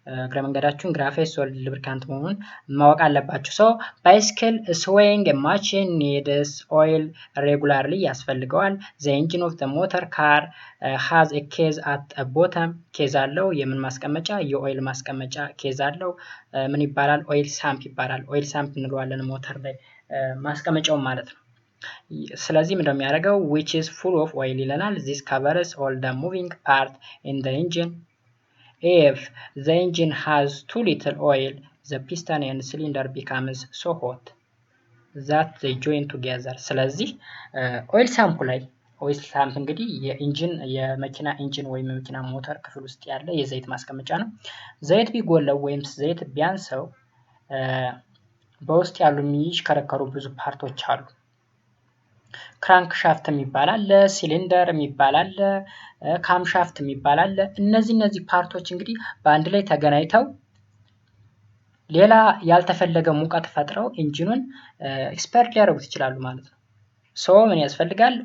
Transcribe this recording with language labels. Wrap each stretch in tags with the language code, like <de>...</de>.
<am>ግረመንገዳችሁን ግራፋይት ሶሊድ ሉብሪካንት መሆኑን ማወቅ አለባችሁ</am> <en>ሶ ባይስክል ስዌይንግ ማቺን ኒድስ ኦይል ሬጉላርሊ</en> <am>ያስፈልገዋል</am> <en>the engine of the motor car has a case at a bottom case</en> <am>አለው የምን ማስቀመጫ የኦይል ማስቀመጫ case አለው ምን ይባላል ኦይል ሳምፕ ይባላል ኦይል ሳምፕ እንለዋለን ሞተር ላይ ማስቀመጫው ማለት ነው ስለዚህ ምንድነው የሚያደርገው</am> <en>which is full of oil</en> <am>ይለናል</am> <en>this covers all the moving part in the engine if the engine has too little oil, the piston and cylinder becomes so hot that they join together.</en> <am>ስለዚህ ኦይል ሳምፕ ላይ ኦይል ሳምፕ እንግዲህ የመኪና ኢንጂን ወይም የመኪና ሞተር ክፍል ውስጥ ያለ የዘይት ማስቀመጫ ነው። ዘይት ቢጎለው ወይም ዘይት ቢያንሰው በውስጥ ያሉ የሚሽከረከሩ ብዙ ፓርቶች አሉ። ክራንክ ሻፍት የሚባል አለ፣ ሲሊንደር የሚባል አለ፣ ካም ሻፍት የሚባል አለ። እነዚህ ፓርቶች እንግዲህ በአንድ ላይ ተገናኝተው ሌላ ያልተፈለገ ሙቀት ፈጥረው ኢንጂኑን ኤክስፐርት ሊያደርጉት ይችላሉ ማለት ነው። ሶ ምን ያስፈልጋል?</am>